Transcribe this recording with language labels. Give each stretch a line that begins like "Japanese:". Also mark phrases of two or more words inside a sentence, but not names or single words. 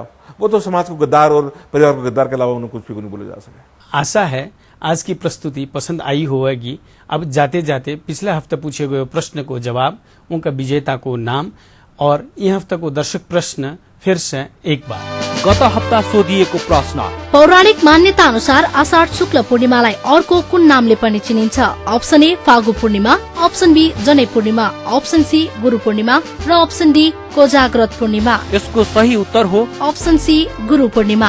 Hindi: वो तो समाज को गद्दार और परिवार को गद्दार के अलावा उन्हें कुछ भी नहीं बोला जा सके। आशा है आज की प्रस्तुति पसंद आई होगी। अब जाते जाते पिछले हफ्ते पूछे गए प्रश्न को जवाब, उनका विजेता को नाम और यह हफ्ता को दर्शक प्रश्न फिर से एक बार।
Nepali: गत हप्ता सोधिएको प्रश्न, पौराणिक मान्यता अनुसार आषाढ शुक्ल पूर्णिमालाई अर्को कुन नामले पनि चिनिन्छ? अप्सन ए फागु पूर्णिमा, अप्सन बी जनै पूर्णिमा, अप्सन सी गुरु पूर्णिमा र अप्सन डी कोजाग्रत पूर्णिमा। यसको सही उत्तर हो अप्सन सी गुरु पूर्णिमा।